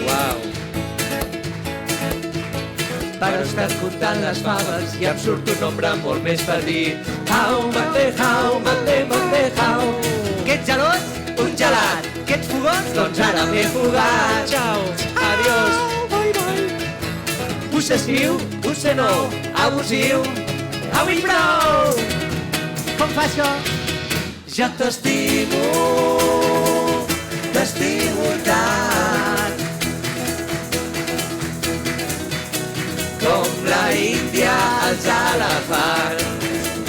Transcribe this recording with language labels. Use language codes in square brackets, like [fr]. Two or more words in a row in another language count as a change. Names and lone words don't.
[ca] Uau! Però he estat comptant les faves I em surt un nombre molt més petit. [en] How, mate, how, mate, mate, how. [ca] Que ets gelós? Un gelat. Que ets fogós? Doncs ara m'he fugat. Ciao, adiós. [en] Bye, bye. [ca] Possessiu, potser no. Abusiu, au i prou. Com fa això? Jo t'estimo tant, com la Índia els elefants.